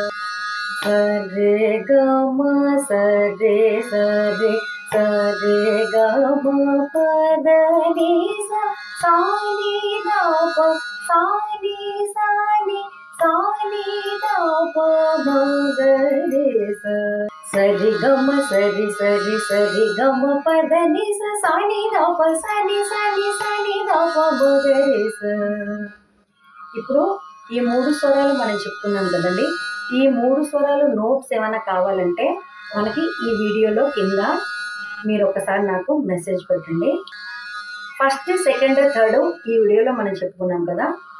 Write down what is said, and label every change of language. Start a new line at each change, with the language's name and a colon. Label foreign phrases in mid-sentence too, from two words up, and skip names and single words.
Hindi: सा रे गा मा सा रे सा रे सा रे गा मा प द रे सा रे दा प सा रे सा रे सा रे दा प मा ग रे सा। सरि गम सरि सरि सरि गम प द नि सा नि दा प सा नि दा प म ग रे सा।
Telugu: ఇప్పుడు ఈ 3 స్వరాలు మనం చెప్పుకున్నాం కదండి. ఈ 3 స్వరాలు నోట్స్ ఏమైనా కావాలంటే మనకి ఈ వీడియోలో కింద మీరు ఒకసారి నాకు మెసేజ్ పెట్టండి.
English: first second third
Telugu: ఈ వీడియోలో మనం చెప్పుకున్నాం కదా.